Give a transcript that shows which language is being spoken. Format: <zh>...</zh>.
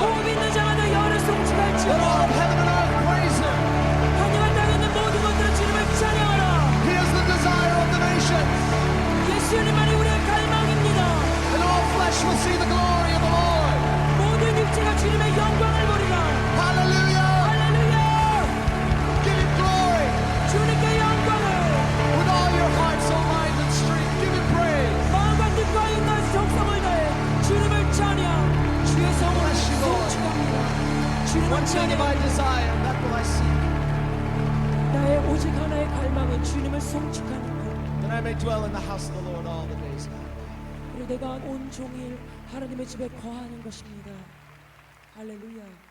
<ko>호흡 있는 자마다 여호와를</ko> <en>Let all</en> <ko>송축할지어다.</ko> <en>of heaven and earth praise Him.</en> <ko>하늘과 땅에 있는 모든 것들은 주님을 찬양하라.</ko> <en>He is the desire of the nations,</en> <ko>예수님만이 우리의 갈망입니다.</ko> <en>and all flesh will see the glory of the Lord.</en> <ko>모든 육체가 주님의 영광을 보리라.</ko> <en>Hallelujah!</en> <ko>할렐루야.</ko> <en>Give Him glory</en> <ko>주님께 영광을</ko> <en>with all your heart, soul, mind, and strength. Give Him praise.</en> <ko>마음과 뜻과 인과 정성을 다해 주님을 찬양. 주의 성호를</ko> <en>Bless you, Lord.</en> <ko>송축합니다. 주님을</ko> <en>One thing have I</en> <ko>찬양합니다.</ko> <en>desire, that will I seek,</en> <ko>나의 오직 하나의 갈망은 주님을 송축하는 것.</ko> <en>that I may dwell in the house of the Lord all the days of my life.</en> <ko>그리고 내가 온 종일 하나님의 집에 거하는 것입니다. 할렐루야.</ko>